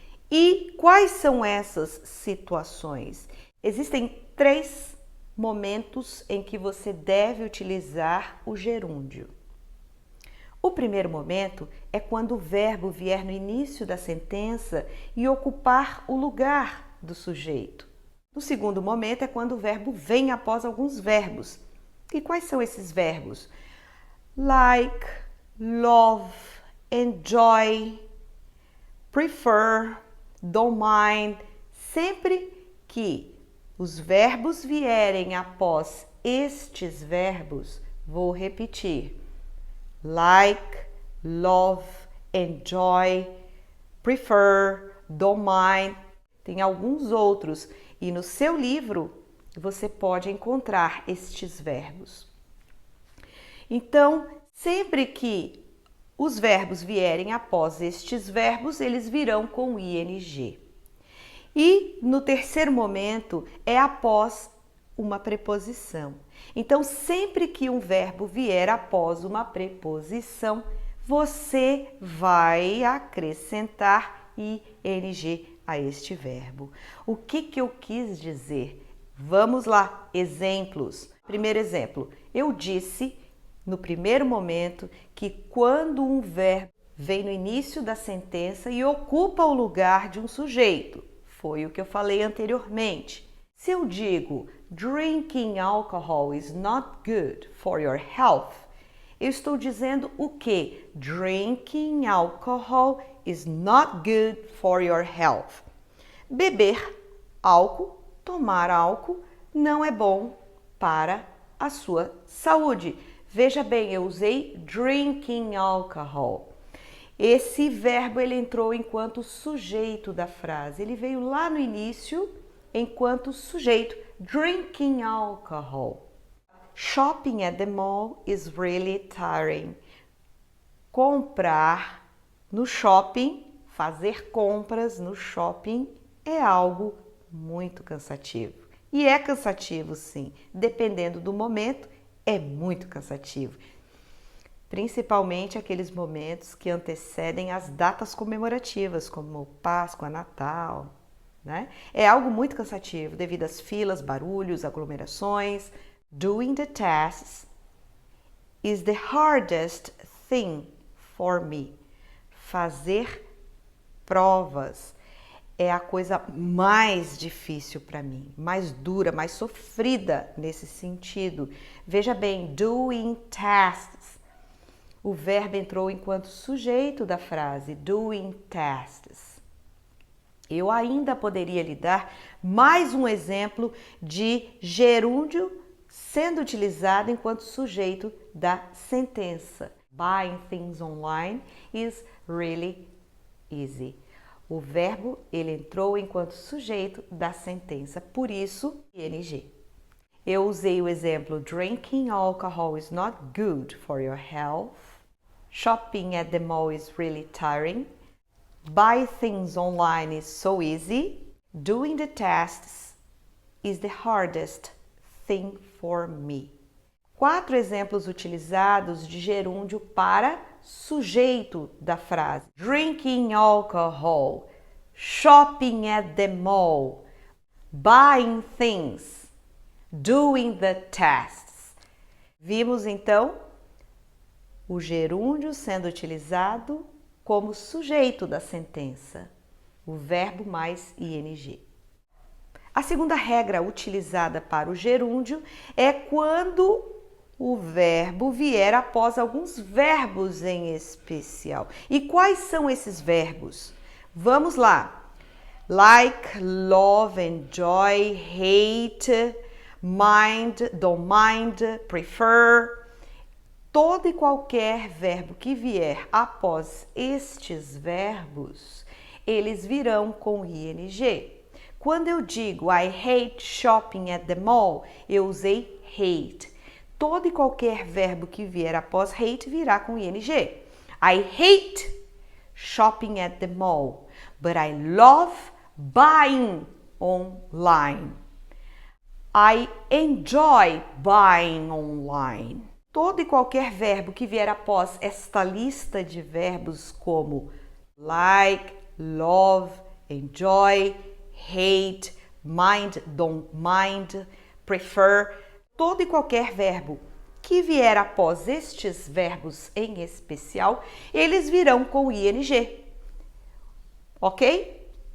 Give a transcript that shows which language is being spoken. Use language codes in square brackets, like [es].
[pt] E quais são essas situações? Existem 3 momentos em que você deve utilizar o gerúndio. O primeiro momento é quando o verbo vier no início da sentença e ocupar o lugar do sujeito. O segundo momento é quando o verbo vem após alguns verbos. E quais são esses verbos? [en] Like, love, enjoy, prefer, don't mind. [pt] Sempre que os verbos vierem após estes verbos, vou repetir. [en] Like, love, enjoy, prefer, don't mind. [pt] Tem alguns outros e no seu livro você pode encontrar estes verbos. Então, sempre que os verbos vierem após estes verbos, eles virão com ing. E no terceiro momento é após uma preposição. Então, sempre que um verbo vier após uma preposição, você vai acrescentar ing a este verbo. O que eu quis dizer? Vamos lá, exemplos. Primeiro exemplo, eu disse no primeiro momento que quando um verbo vem no início da sentença e ocupa o lugar de um sujeito, foi o que eu falei anteriormente. Se eu digo [en] drinking alcohol is not good for your health, [pt] eu estou dizendo o que? [en] Drinking alcohol is not good for your health. [pt] Beber álcool, tomar álcool, não é bom para a sua saúde. Veja bem, eu usei drinking alcohol. Esse verbo ele entrou enquanto sujeito da frase. Ele veio lá no início enquanto sujeito. [en] Drinking alcohol. Shopping at the mall is really tiring. [pt] Comprar no shopping, fazer compras no shopping é algo muito cansativo. E é cansativo sim, dependendo do momento, é muito cansativo. Principalmente aqueles momentos que antecedem as datas comemorativas, como Páscoa, Natal, né? É algo muito cansativo devido às filas, barulhos, aglomerações, [en] Doing the tasks is the hardest thing for me. [pt] Fazer provas é a coisa mais difícil para mim, mais dura, mais sofrida nesse sentido. Veja bem, doing tasks. O verbo entrou enquanto sujeito da frase, doing tasks. Eu ainda poderia lhe dar mais um exemplo de gerúndio sendo utilizado enquanto sujeito da sentença. [en] Buying things online is really easy. [pt] O verbo, ele entrou enquanto sujeito da sentença, por isso, ing. Eu usei o exemplo [en] drinking alcohol is not good for your health. Shopping at the mall is really tiring. Buy things online is so easy. Doing the tasks is the hardest thing for me. [pt] 4 exemplos utilizados de gerúndio para sujeito da frase. [en] Drinking alcohol, shopping at the mall, buying things, doing the tasks. [pt] Vimos então o gerúndio sendo utilizado como sujeito da sentença, o verbo mais ing. A segunda regra utilizada para o gerúndio é quando o verbo vier após alguns verbos em especial. E quais são esses verbos? Vamos lá. [en] Like, love, enjoy, hate, mind, don't mind, prefer. [pt] Todo e qualquer verbo que vier após estes verbos, eles virão com ing. Quando eu digo [en] I hate shopping at the mall, [pt] eu usei [en] hate. [pt] Todo e qualquer verbo que vier após hate virá com ing. [en] I hate shopping at the mall, but I love buying online. I enjoy buying online. [pt] Todo e qualquer verbo que vier após esta lista de verbos como like, love, enjoy, hate, mind, don't mind, prefer, todo e qualquer verbo que vier após estes verbos em especial, eles virão com ing. Ok?